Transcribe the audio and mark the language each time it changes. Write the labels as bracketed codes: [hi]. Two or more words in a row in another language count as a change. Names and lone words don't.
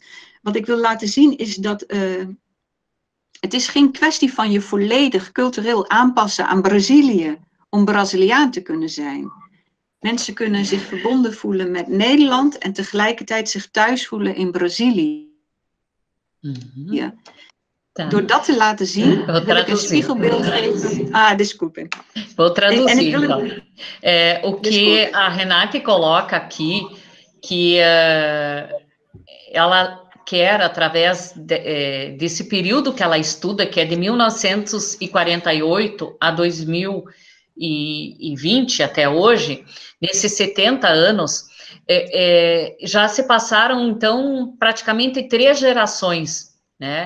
[nl] Wat ik wil laten zien is dat het is geen kwestie van je volledig cultureel aanpassen aan Brazilië om Braziliaan te kunnen zijn. Mensen kunnen zich verbonden voelen met Nederland en tegelijkertijd zich thuis voelen in Brazilië. Ja. Door dat te laten zien, wil ik een spiegelbeeld geven. [pt] Desculpe. Vou traduzir, então. O que a Renate coloca aqui, que ela quer, através desse período que ela estuda, que é de 1948 a 2020 até hoje, nesses 70 anos, já se passaram, então, praticamente 3 gerações, né?